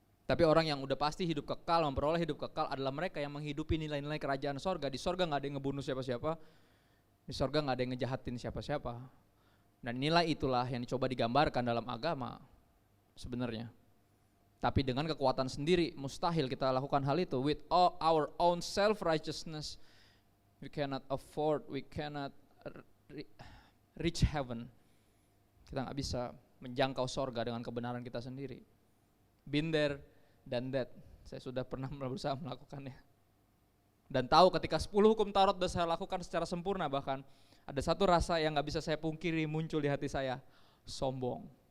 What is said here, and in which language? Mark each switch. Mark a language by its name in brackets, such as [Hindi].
[Indonesian] Tapi orang yang udah pasti hidup kekal, memperoleh hidup kekal adalah mereka yang menghidupi nilai-nilai kerajaan sorga. Di sorga nggak ada yang ngebunuh siapa-siapa, di sorga nggak ada yang ngejahatin siapa-siapa. Dan nilai itulah yang dicoba digambarkan dalam agama sebenarnya. Tapi dengan kekuatan sendiri mustahil kita lakukan hal itu. [English] With all our own self-righteousness, we cannot afford, we cannot reach heaven. [Indonesian] Kita gak bisa menjangkau sorga dengan kebenaran kita sendiri. [English] Been there, done that. [Indonesian] Saya sudah pernah berusaha melakukannya. Dan tahu ketika 10 hukum Taurat sudah saya lakukan secara sempurna, bahkan ada satu rasa yang gak bisa saya pungkiri muncul di hati saya, sombong.